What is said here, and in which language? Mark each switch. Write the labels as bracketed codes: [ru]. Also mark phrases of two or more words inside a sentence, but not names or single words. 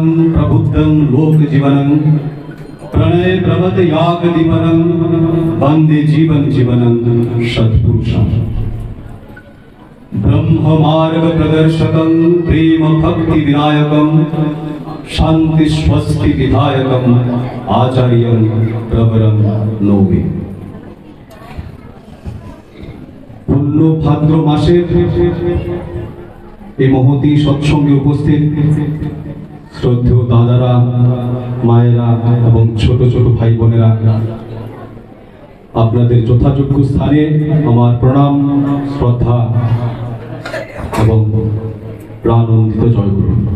[sa] प्रबुद्धं लोक जीवनं प्रणय प्रवत याग दीपनं वंदे जीवन जीवनं सत्पुरुषं ब्रह्म ब्रह्म मार्ग प्रदर्शकं प्रेम भक्ति विनायकं शांति स्वस्ति विधायकं आचार्यं प्रवरं नौमि। [bn] পুণ্য ভাদ্র মাসের এই মহতী সৎসঙ্গে উপস্থিত শ্রদ্ধেয় দাদারা, মায়েরা এবং ছোট ছোট ভাই বোনেরা, আপনাদের যথাযোগ্য স্থানে আমার প্রণাম, শ্রদ্ধা এবং প্রাণানন্দিত জয়গুরু।